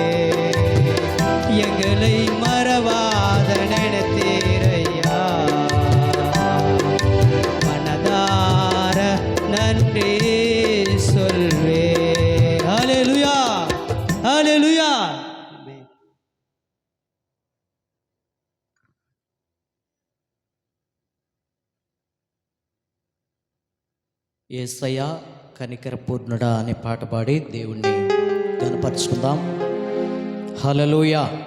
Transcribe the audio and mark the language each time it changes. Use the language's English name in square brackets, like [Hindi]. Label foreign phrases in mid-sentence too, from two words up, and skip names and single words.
[Tamil] எங்களை மறவாத நினைத்தீரையா, மனதார நன்றி சொல்வே. ஹல்லேலூயா, ஹல்லேலூயா. [Telugu] యేసయ్యా కనికర పూర్ణుడా అనే పాట పాడి దేవుణ్ణి గణపరుచుకుందాం. హల్లెలూయా.